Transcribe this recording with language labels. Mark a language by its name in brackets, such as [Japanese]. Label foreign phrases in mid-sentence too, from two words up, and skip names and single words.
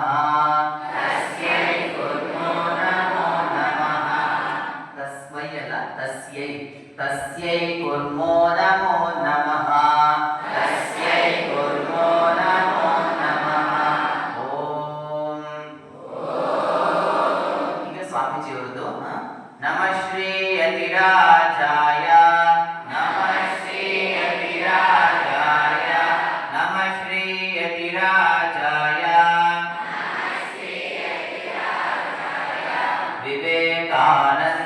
[Sanskrit] तस्यै कुर्मो नमो नमः. तस्मै अಲ್ಲ, तस्यै. तस्यै कुर्मो नमो नमः. तस्यै कुर्मो नमो नमः. ಓಂ. [Kannada] ಈಗ ಸ್ವಾಮೀಜಿಯವರದು [Sanskrit] ನಮಃ ಶ್ರೀ ಯತಿರಾಜಾಯ ನಮಃ ಶ್ರೀ ಯತಿರಾಜಾಯ ನಮಃ ಶ್ರೀ ಯತಿರಾಜಾಯ ವಿವೇಕಾನಂದ